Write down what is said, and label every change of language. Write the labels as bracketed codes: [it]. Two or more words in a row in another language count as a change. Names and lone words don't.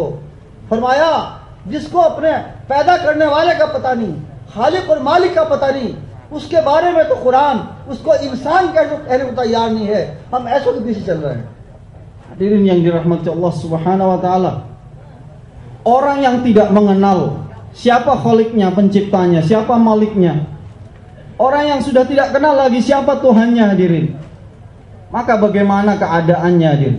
[hi] फरमाया जिसको अपने पैदा करने वाले का पता नहीं, खालिक और मालिक का पता नहीं, उसके बारे में तो कुरान उसको इंसान कहने को तैयार नहीं है। हम ऐसों के पीछे चल रहे हैं। [id] Hadirin yang dirahmati [ar] الله سبحانه وتعالى, [id] orang yang tidak mengenal siapa Khaliknya, penciptanya, siapa Maliknya, orang yang sudah tidak kenal lagi siapa Tuhannya hadirin, maka bagaimana keadaannya hadirin?